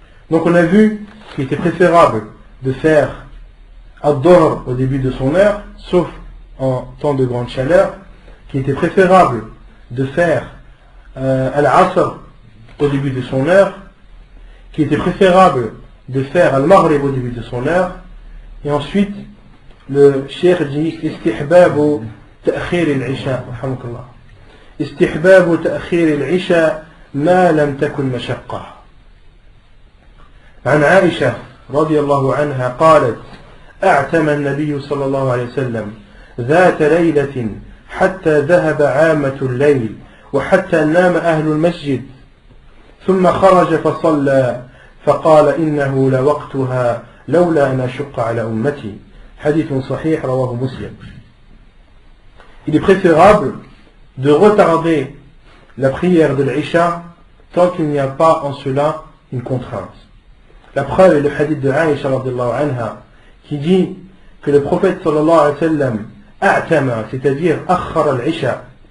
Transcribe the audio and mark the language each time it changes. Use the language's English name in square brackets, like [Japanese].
[French] Donc on a vu qu'il était préférable de faire ad-Dhuhr au début de son heure, sauf en temps de grande chaleur, qu'il était préférable de faire al-Asr au début de son heure, qu'il était préférable de faire al-Maghrib au début de son heure, et ensuite le cheikh dit [Arabic] istihbabu ta'khir al-isha, rahmakallah, istihbabu ta'khir al-isha ma lam takun mashaqqa. عن عائشة رضي الله عنها قالت: أعتم النبي صلى الله عليه وسلم ذات ليلة حتى ذهب عامة الليل وحتى نام أهل المسجد ثم خرج فصلى فقال إنه لوقتها لولا أن أشق على أمتي. حديث صحيح رواه مسلم. [French] Il est préférable de retarder la prière de l'Isha tant qu'il n'y a pas en cela une contrainte. La preuve est le hadith de Aïcha radhiyallahu anha qui dit que le prophète sallallahu alayhi wa sallam a'tama, c'est-à-dire [Arabic] akhara al-Isha.